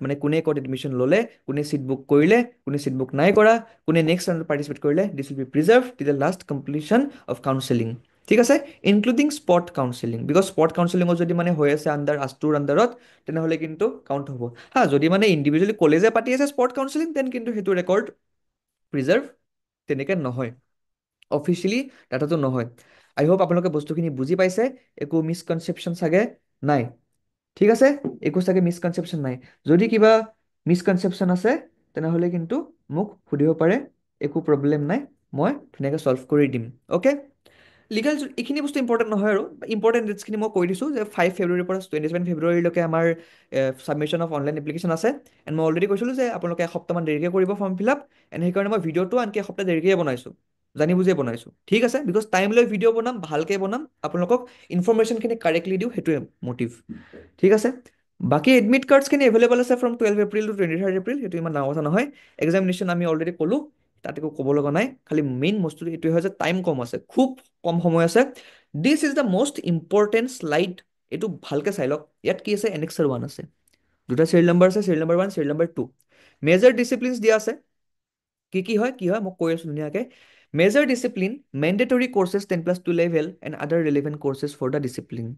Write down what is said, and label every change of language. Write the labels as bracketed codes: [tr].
[as] মানে কোনে ক'ত এডমিশ্যন ল'লে, কোনে চিট বুক কৰিলে, কোনে চিট বুক নাই কৰা, কোনে নেক্সট ৰাউণ্ডত পাৰ্টিচিপেট কৰিলে, [en] This will be preserve till the last completion of counselling. [as] ঠিক আছে, including spot counselling, because spot কাউন্সেলিঙত যদি মানে হৈ আছে আষ্টুৰ আণ্ডাৰত, তেনেহ'লে কিন্তু কাউণ্ট হ'ব। হা, যদি মানে ইণ্ডিভিজুৱেলি কলেজে পাতি আছে স্পট কাউন্সেলিং, দেন কিন্তু সেইটো ৰেকৰ্ড প্ৰিজাৰ্ভ তেনেকৈ নহয়, অফিচিয়েলি ডাটাটো নহয়। আই হোপ আপোনালোকে বস্তুখিনি বুজি পাইছে, একো মিছকনচেপশ্যন চাগে নাই। ঠিক আছে, একো চাগে মিছকনচেপশ্যন নাই। যদি কিবা মিছকনচেপশ্যন আছে তেনেহ'লে কিন্তু মোক সুধিব পাৰে, একো প্ৰব্লেম নাই, মই ধুনীয়াকৈ ছল্ভ কৰি দিম। অ'কে, লিগেল এইখিনি বস্তু ইম্পৰ্টেণ্ট নহয় আৰু ইম্পৰ্টেণ্ট ডেটছখিনি মই কৈ দিছোঁ যে 5 ফেব্ৰুৱাৰীৰ পৰা 27 ফেব্ৰুৱাৰীলৈকে আমাৰ ছাবমিশ্যন অফ অনলাইন এপ্লিকেশ্যন আছে। এণ্ড মই অলৰেডি কৈছিলোঁ যে আপোনালোকে এসপ্তাহমান দেৰিকৈ কৰিব ফৰ্ম ফিল আপ, এণ্ড সেইকাৰণে মই ভিডিঅ'টো আনকি এসপ্তাহ দেৰিকৈ বনাইছোঁ, জানি বুজিয়ে বনাইছোঁ। ঠিক আছে, বিকজ টাইম লৈ ভিডিঅ' বনাম, ভালকৈ বনাম, আপোনালোকক ইনফৰমেশ্যনখিনি কাৰেক্টলি দিওঁ, সেইটোৱে মটিভ। ঠিক আছে, বাকী এডমিট কাৰ্ডছখিনি এভেইলেবল আছে ফ্ৰম 12 এপ্ৰিল টু 23 এপ্ৰিল, সেইটো ইমান ডাঙৰ কথা নহয়। এক্সামিনেশ্যন আমি অলৰেডি ক'লোঁ, তাত একো ক'ব লগা নাই, খালি মেইন বস্তুটো এইটোৱে হয় যে টাইম কম আছে, খুব কম সময় আছে। [en] this is the most important slide, [as] এইটো ভালকৈ চাই লওক। ইয়াত কি আছে, এনেক্সাৰ 1 আছে, দুটা চিৰিয়েল নম্বৰ আছে, serial number 1, serial number 2, major ডিচিপ্লিনছ দিয়া আছে। কি হয় মই কৈ আছোঁ ধুনীয়াকৈ। [en] Major discipline, mandatory courses 10+2 level and other relevant courses for the discipline.